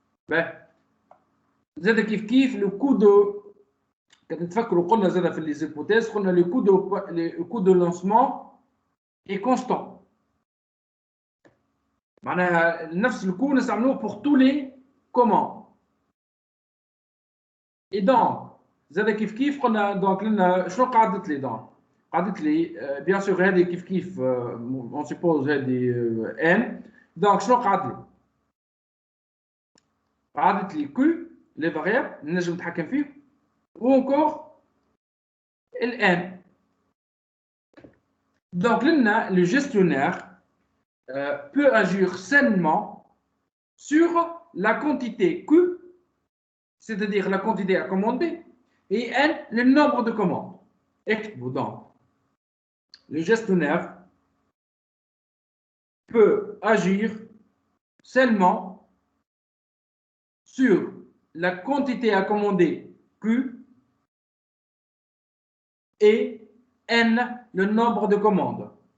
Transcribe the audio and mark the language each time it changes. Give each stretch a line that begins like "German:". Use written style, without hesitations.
French: Vous le coût de quand
Arabic: تفكروا قلنا زاد في
French: les hypothèses
Arabic: قلنا
French: le coût de lancement est constant.
Arabic: معناها نفس الكو نستعملوه
French: pour tous les commandes. Et donc زاد كيف قلنا donc لنا
Arabic: شنو قعدت لي
French: donc قعدت لي bien sûr هذه كيف on suppose هذه n donc شنو قعدت لي q les variables
Arabic: نجم نتحكم فيه
French: ou encore N. Donc, le gestionnaire peut agir sainement sur la quantité Q, c'est-à-dire la quantité à commander, et N, le nombre de commandes. Donc, le gestionnaire peut agir seulement sur la quantité à commander Q et N, le nombre de commandes.